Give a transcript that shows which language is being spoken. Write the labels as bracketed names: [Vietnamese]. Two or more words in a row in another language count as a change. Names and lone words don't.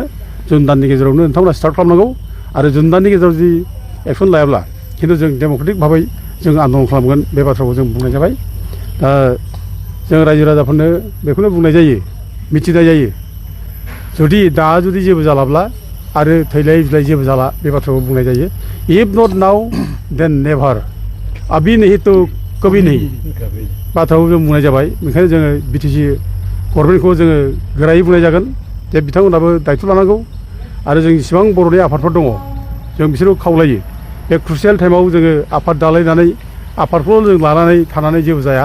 [Bodo] जुन दाननि गेजेरावनो नोंथांमोना स्टार्ट खालामनांगौ आरो जुन दाननि गेजेराव जुदि एक्सन लायाब्ला खिन्थु जों डेम'क्रेटिक भाबै जों आन्दलन खालामगोन बे बाथ्राखौ जों बुंनाय जाबाय। दा जों रायजो राजाफोरनो बेखौनो बुंनाय जायो, मिथिनाय जायो, जुदि जेबो जालाब्ला आरो थैलाय बिलाय जेबो जाला बे बाथ्राखौ बुंनाय जायो। [English] if not now then never, [Hindi] अभी नहीं तो कभी नहीं [Bodo] बाथ्राखौ जों बुंनाय जाबाय। ओंखायनो जोङो [English] BTC government [Bodo] जोङो गोरायै बुंनाय जागोन जे बिथांमोनहाबो दायथ' लानांगौ आरो जों जेसेबां बर'नि आफादफोर दङ जों बिसोरखौ खावलायो बे [English] crucial time [Bodo] जोङो आफाद दालायनानै आफादखौ जों लानानै थानानै जेबो जाया।